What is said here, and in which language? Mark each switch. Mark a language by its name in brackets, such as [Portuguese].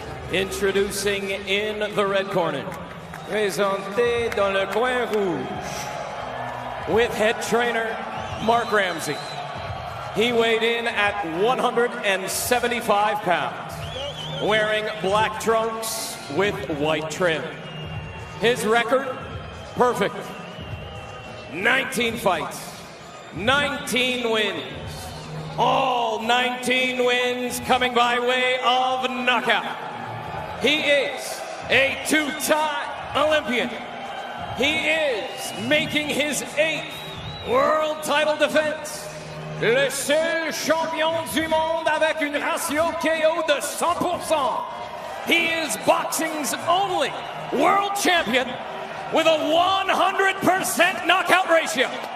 [English] Introducing in the red corner, [French] présenté dans le coin rouge, [English] with head trainer Mark Ramsey. He weighed in at 175 pounds, wearing black trunks with white trim. His record, perfect. 19 fights, 19 wins. All 19 wins coming by way of knockout. He is a 2-time Olympian. He is making his 8th world title defense. [French] Le seul champion du monde avec une ratio KO de 100%. [English] He is boxing's only world champion with a 100% knockout ratio.